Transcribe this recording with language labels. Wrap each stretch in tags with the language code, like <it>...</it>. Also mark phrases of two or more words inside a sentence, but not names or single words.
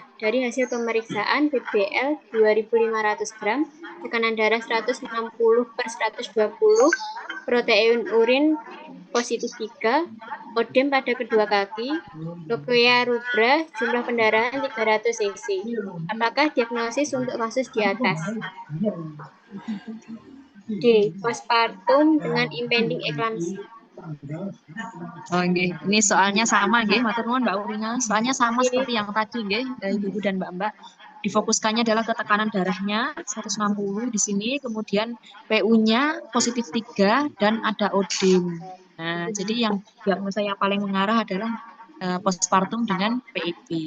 <id>Dari hasil pemeriksaan BBL 2.500 gram, tekanan darah 160/120, protein urin positif 3, odem pada kedua kaki, lokia rubra, jumlah pendarahan 300 cc. Apakah diagnosis untuk kasus di atas? D. Postpartum dengan</id> <en>impending eclampsia.</en> <id>Oh nggih,</id> <jv>ini soalnya sama nggih, matur nuwun Mbak Urina.</jv> <id>Soalnya sama seperti yang tadi nggih, Ibu dan Mbak-mbak. Difokuskannya adalah ke tekanan darahnya 160 di sini, kemudian PU-nya positif 3 dan ada odem. Nah, jadi yang diagnosa yang paling mengarah adalah postpartum dengan PIP.</id>